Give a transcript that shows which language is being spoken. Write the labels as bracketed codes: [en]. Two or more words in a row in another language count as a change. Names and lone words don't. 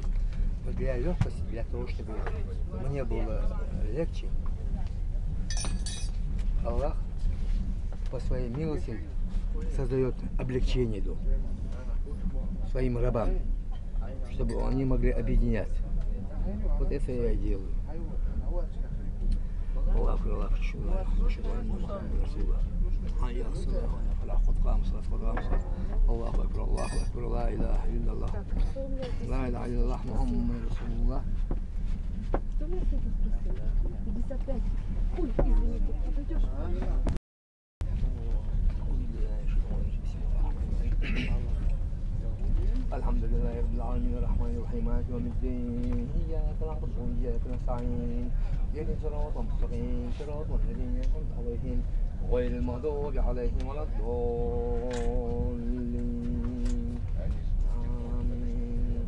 [ru] Но для легкости, для того, чтобы мне было легче, Аллах по своей милости создает облегчение своим рабам, чтобы они могли объединяться. Вот это я и делаю. [ar] الله، الله، الله، الله أكبر، الله أكبر، لا إله إلا الله، لا إله إلا الله، محمد رسول الله. [ru] Что вы с этим спросили? 55. Ой, извините, подойдешь? [ar] الحمد لله رب العالمين الرحمن الرحيم مالك يوم الدين إياك نعبد وإياك نستعين اهدنا الصراط المستقيم صراط الذين أنعمت عليهم غير المغضوب عليهم ولا الضالين آمين.